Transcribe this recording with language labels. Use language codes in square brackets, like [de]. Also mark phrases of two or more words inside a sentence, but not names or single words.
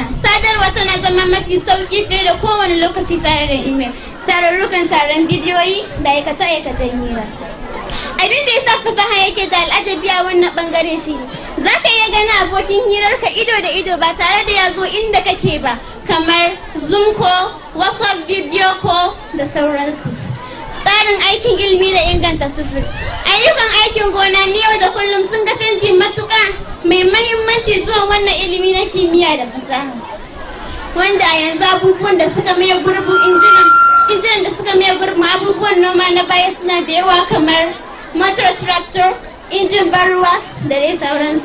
[ha] Sadarwa tana zama mafi sauki fiye da kowane lokaci tare da email, tarurrukan taron bidiyoyi da aikace-aikacen hira. Abin da ya sa fasaha yake da al'ajabi a wannan bangare shi ne, za ka iya gani abokin hirarka ido da ido ba tare da ya zo inda kake ba, kamar Zoom call, WhatsApp [en] video call [ha] da sauransu. Tsarin aikin ilimi da inganta sufuri. Ayyukan aikin gona na yau da kullum sun ga canji matuƙa mai mahimmanci zuwa wannan ilimi na kimiyya da fasaha. Wanda a yanzu abubuwan da suka maye gurbin injinan da suka maye gurbin abubuwan noma na baya suna da yawa kamar [en] motor tractor, [ha] injin ban ruwa da dai sauransu.